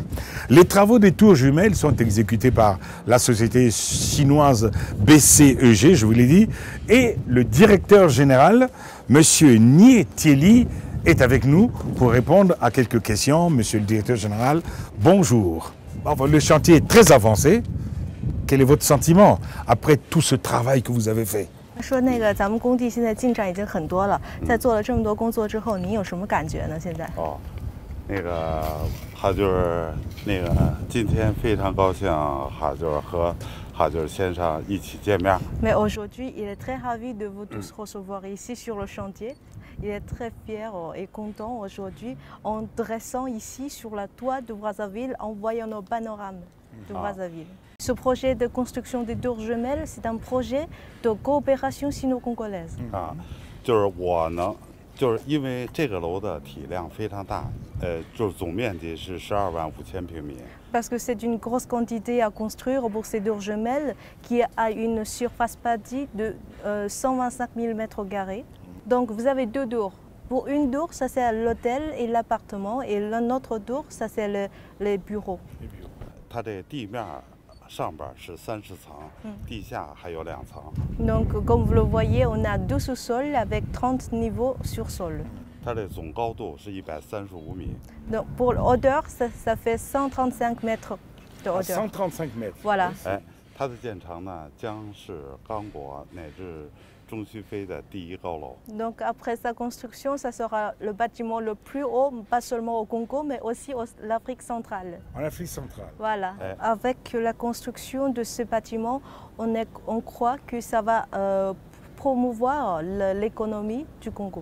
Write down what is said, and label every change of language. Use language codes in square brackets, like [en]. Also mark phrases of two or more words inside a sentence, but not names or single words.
[fr] Les travaux des tours jumelles sont exécutés par la société chinoise BCEG, je vous l'ai dit, et le directeur général, M. Nie Thieli, est avec nous pour répondre à quelques questions. Monsieur le directeur général, bonjour. Le chantier est très avancé. Quel est votre sentiment après tout ce travail que vous avez fait? [zh] 说那个咱们工地现在进展已经很多了，在做了这么多工作之后，您有什么感觉呢？现在？那个哈军儿，那个今天非常高兴，哈军儿和哈军儿先生一起见面。 [fr] Mais aujourd'hui, il est très ravi de vous tous recevoir ici sur le chantier. Il est très fier et content aujourd'hui en dressant ici sur la toit de Brazzaville, en voyant nos panorames de Brazzaville. Ce projet de construction des tours jumelles, c'est un projet de coopération sino-congolaise. [zh] 就是我呢，就是因为这个楼的体量非常大，就是总面积是12.500平米。 [fr] Parce que c'est une grosse quantité à construire pour ces tours jumelles qui a une surface bâtie de 125 000 mètres carrés. Donc vous avez 2 tours. Pour une tour, ça c'est l'hôtel et l'appartement, et l'autre tour, ça c'est les bureaux. [zh] 它这地面上边是30层，地下还有2层。 [fr] Donc comme vous le voyez, on a 2 sous-sols avec 30 niveaux sur sol. [zh] 它这总高度是135米。 [fr] Donc pour la hauteur, ça fait 135 mètres de hauteur. 135 mètres. Voilà. [zh] 它的建成呢，将是刚果乃至中西非的第1高楼。 [fr] Donc après sa construction, ça sera le bâtiment le plus haut, pas seulement au Congo, mais aussi en Afrique centrale. En Afrique centrale. Voilà. Avec la construction de ce bâtiment, on croit que ça va promouvoir l'économie du Congo.